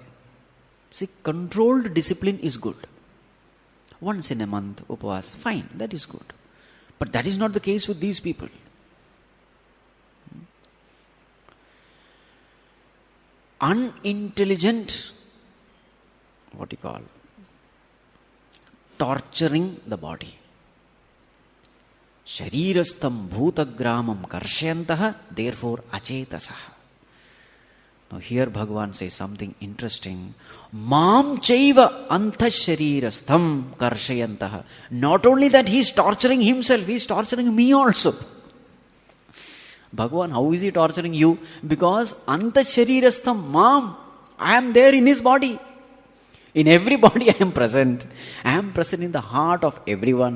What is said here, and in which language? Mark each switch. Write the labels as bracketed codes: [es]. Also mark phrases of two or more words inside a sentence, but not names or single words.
[en] See, controlled discipline is good. Once in a month, upavas, fine, that is good. But that is not the case with these people. Unintelligent, what you call, torturing the body. [sa] Sharirastham bhutagramam karshayantaha, [en] therefore achetasaha. Now here Bhagavan says something interesting. [sa] Mam chaiva antasharirastham karshayantaha. [en] Not only that he is torturing himself, he is torturing me also. Bhagavan, how is he torturing you? Because [sa] antasharirastham mam, [en] I am there in his body. In every body I am present. I am present in the heart of everyone.